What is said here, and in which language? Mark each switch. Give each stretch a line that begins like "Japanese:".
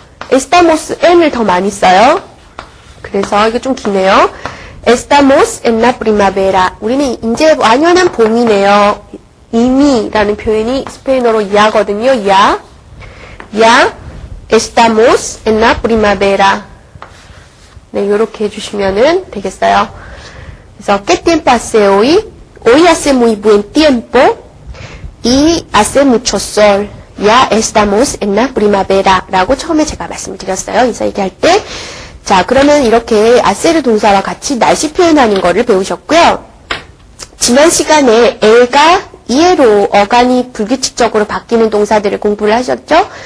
Spanish: estamos en
Korean: 을 더 많이 써요. 그래서 이게 좀 기네요.
Spanish: estamos en la primavera.
Korean: 우리는 이제 완연한 봄이네요. 이미라는 표현이 스페인어로 야거든요.
Spanish: ya estamos en la primavera.
Korean: 네, 이렇게 해주시면은 되겠어요. 그래서
Spanish: ¿Qué tiempo hace hoy? Hoy hace muy buen tiempo y hace mucho sol. Ya estamos en la primavera
Korean: 라고 처음에 제가 말씀을 드렸어요. 인사 얘기할 때. 자, 그러면 이렇게 아세르 동사와 같이 날씨 표현하는 거를 배우셨고요. 지난 시간에 엘가 이해로 어간이 불규칙적으로 바뀌는 동사들을 공부를 하셨죠?